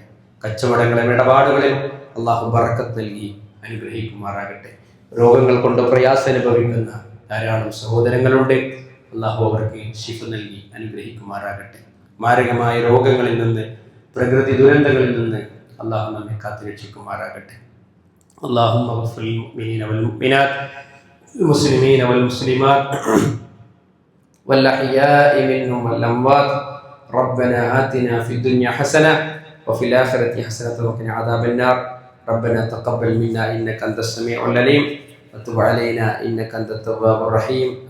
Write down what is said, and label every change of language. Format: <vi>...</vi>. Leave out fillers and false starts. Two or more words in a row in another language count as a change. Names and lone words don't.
<ml>കച്ചവടങ്ങളിലും ഇടപാടുകളിലും അല്ലാഹു ബറക്കത്ത് നൽകി അനുഗ്രഹിക്കുമാറാകട്ടെ. രോഗങ്ങൾ കൊണ്ട് പ്രയാസം അനുഭവിക്കുന്ന ധാരാളം സഹോദരങ്ങളുണ്ട്. അല്ലാഹു അവർക്ക് ശിഫ നൽകി അനുഗ്രഹിക്കുമാറാകട്ടെ. മാരകമായ രോഗങ്ങളിൽ നിന്ന്, പ്രകൃതി ദുരന്തങ്ങളിൽ നിന്ന് അല്ലാഹു നമ്മെ കാത്തുരക്ഷിക്കുമാറാകട്ടെ.</ml> <ar>اللهم اغفر للمؤمنين والمؤمنات المسلمين والمسلمات والأحياء منهم والأموات. ربنا آتنا في الدنيا حسنة وفي الآخرة حسنة وقنا عذاب النار. ربنا تقبل منا إنك أنت السميع العليم وتب علينا إنك أنت التواب الرحيم.</ar>